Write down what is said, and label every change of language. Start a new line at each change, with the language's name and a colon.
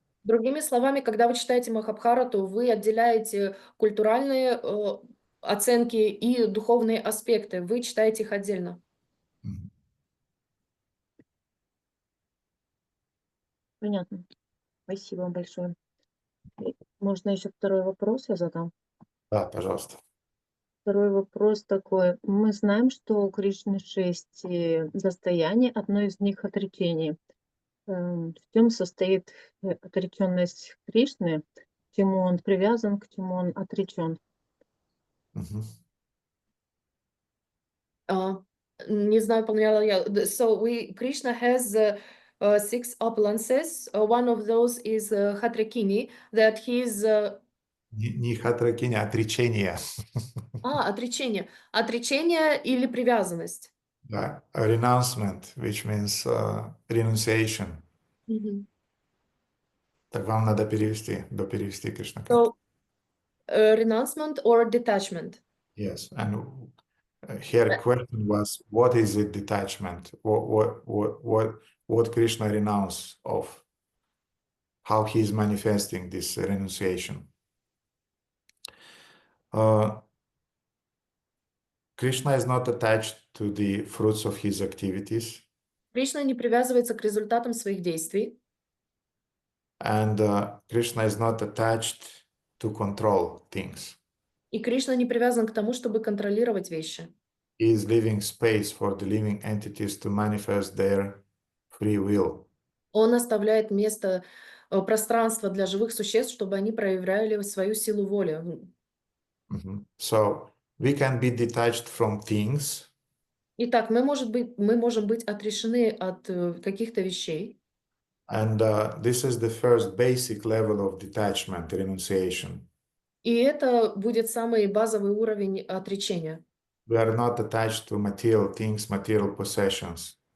Russian: Другими словами, когда вы читаете Махабхарату, вы отделяете культуральные оценки и духовные аспекты. Вы читаете их отдельно. Понятно. Спасибо большое. Можно еще второй вопрос я задам? Да, пожалуйста. Второй вопрос такой. Мы знаем, что у Кришны 6 состояний, одно из них отречение. В чем состоит отреченность Кришны? чему он привязан, к чему он отречен. Mhm. Не знаю, поняла я.
English: So Krishna has 6 opulences. One of those is Hatrakini, that he's
Russian: Не хатракиня, отречение. отречение. Отречение или привязанность. Да.
English: Renouncement, which means renunciation. Мгм.
Russian: Так вам надо перевести, Кришна.
English: So renouncement or detachment. Yes, and her question was, what is it detachment? What Krishna renounce of? How he is manifesting this renunciation? Krishna is not attached to the fruits of his activities,
Russian: Кришна не привязывается к результатам своих действий,
English: and Krishna is not attached to control things.
Russian: и Кришна не привязан к тому, чтобы контролировать вещи.
English: He is leaving space for the living entities to manifest their free will.
Russian: Он оставляет место, пространство для живых существ, чтобы они проявляли свою силу воли.
English: So we can be detached from things,
Russian: Итак, мы можем быть отрешены от каких-то вещей.
English: and this is the first basic level of detachment, renunciation.
Russian: И это будет самый базовый уровень отречения.
English: We are not attached to material things, material possessions.